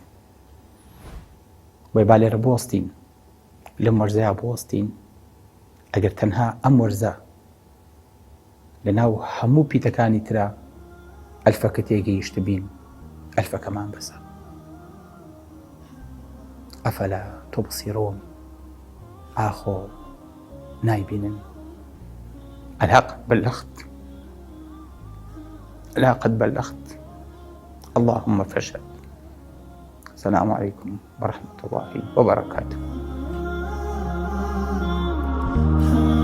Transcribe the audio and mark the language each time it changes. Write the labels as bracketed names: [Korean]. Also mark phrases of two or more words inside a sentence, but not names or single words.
[Central Kurdish] وەی با لێرە بوەستین، لەم وەرزەیە بوەستین، ئەگەر تەنها ئەم وەرزە لەناو هەموو پیتەکانی ترە ئەلفەکە تێگەیشت بین، ئەلفەکەمان بەسە. [Arabic] ئەفەلا تبصرون، [Central Kurdish] ئاخۆ نایبینن. [Arabic] الحق بلغت، لا قد بلغت، اللهم فاشهد. السلام عليكم ورحمة الله وبركاته.